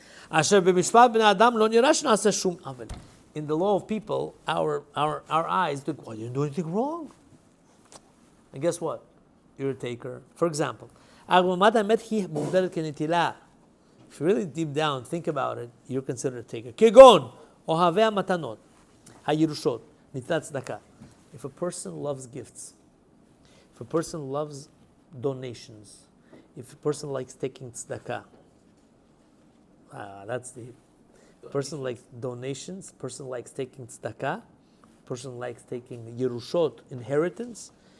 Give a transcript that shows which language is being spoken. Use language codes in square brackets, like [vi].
[he] אשר במשפט בני אדם לא נראה שנעשה שום עוול. [en] In the law of people, our eyes think, well, you didn't do anything wrong. And guess what? You're a taker. For example, [he] הגממת האמת היא מוגדרת כנטילה. [en] If you really deep down think about it, you're considered a taker. [he] כגון, אוהבי המתנות, הירושות, נטילת צדקה. [en] If a person loves gifts, if a person loves donations, if a person likes taking tzedakah, that's the person likes donations, person likes taking tzedakah, person likes taking yerushot, inheritance.